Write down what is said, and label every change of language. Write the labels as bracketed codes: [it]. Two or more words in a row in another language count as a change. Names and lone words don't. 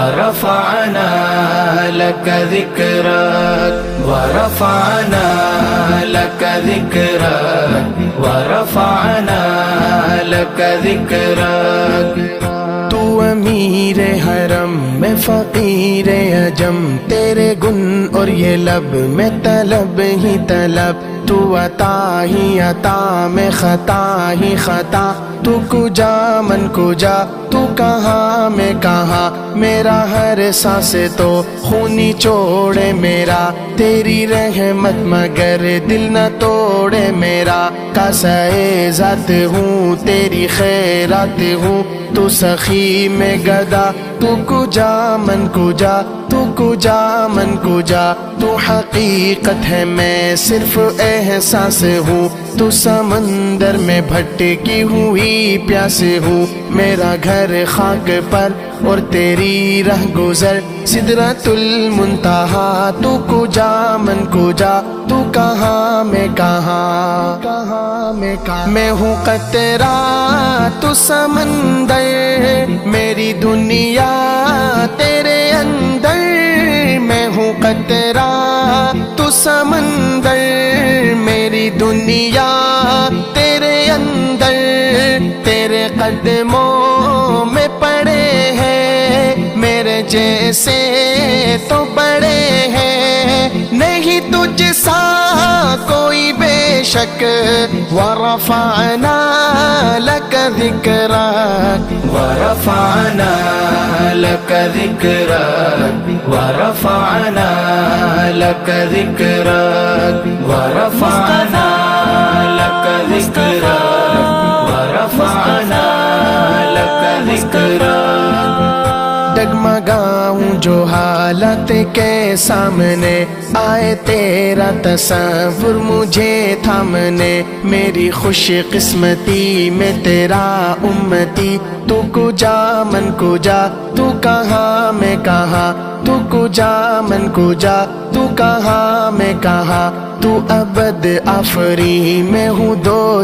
[ar] ورفعنا لك ذكرك ورفعنا لك ذكرك ورفعنا لك ذكرك [ur] تو امیر حرم میں فقیر عجم، تیرے گن اور یہ لب میں طلب ہی طلب، تو عطا ہی عطا میں خطا ہی خطا، [fa] تو کجا من کجا [ur] تو کہاں میں کہاں، میرا ہر سانس تو خونی چوڑے میرا، تیری رحمت مگر دل نہ توڑے میرا، کاسائے ذات ہوں تیری خیرات ہوں، تو سخی میں گدا [fa] تو کجا من کجا، تو کجا من کجا، [ur] تو حقیقت ہے میں صرف احساس ہوں، تو سمندر میں بھٹکی ہوئی پیاس ہوں، میرا گھر خاک پر اور تیری رہ گزر سدرۃ المنتہا، [fa] تو کجا من کجا [ur] تو کہاں میں کہاں، کہاں میں کہاں، میں ہوں قطرہ تو سمندر، میری دنیا تیرے اندر، میں ہوں قطرہ تو سمندر، میری دنیا تیرے اندر، تیرے قدموں میں پڑے ہیں، میرے جیسے تو بڑے ہیں نہیں تجھ سا کوئی بے شک، [ar] ورفعنا لك ذکرک ورفعنا لك ذكرك ورفعنا لك ذكرك ورفعنا لك ذكرك ورفعنا لك ذكرك [ur] ڈگمگاؤں جو حالت کے سامنے آئے، تیرا تصور مجھے تھامنے، میری خوش قسمتی میں تیرا امتی، [fa] تو کجا من کجا [ur] تو کہاں میں کہاں، [fa] تو کجا من کجا [ur] تو کہاں میں کہاں، تو ابد آفری میں ہوں دو